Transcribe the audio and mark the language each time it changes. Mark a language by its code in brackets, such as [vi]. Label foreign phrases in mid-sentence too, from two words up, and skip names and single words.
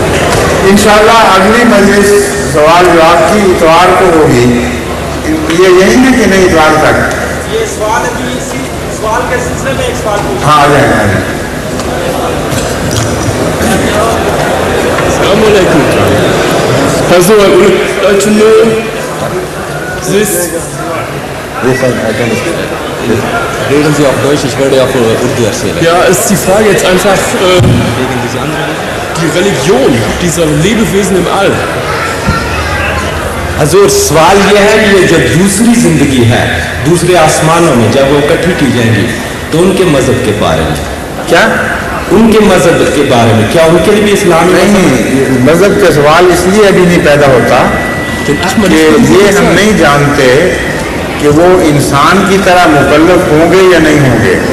[ur] انشاءاللہ اگلی مجلس سوال جواب کی اتوار کو ہوگی. یہ یہی ہے کہ نہیں اتوار تک؟ یہ سوال ابھی سوال کے سلسلے میں ایک سوال پوچھیں. ہاں آ جائیں آ جائیں. [ar] السلام علیکم. [en] Also, I would like to know this. [de] Reden Sie auf Deutsch, ich werde auf Urdu erzählen. Ja, ist die Frage jetzt einfach die Religion dieser Lebewesen im All. [ur] حضور سوال یہ ہے کہ یہ جو دوسری زندگی ہے دوسرے آسمانوں میں جب وہ اکٹھی کی جائیں گی تو ان کے مذہب کے بارے میں کیا ان کے مذہب کے بارے میں کیا ان کے لیے بھی اسلام نہیں؟ مذہب کا سوال اس لیے ابھی نہیں پیدا ہوتا کہ یہ ہم نہیں جانتے کہ وہ انسان کی طرح مکلف ہوں گے یا نہیں ہوں گے.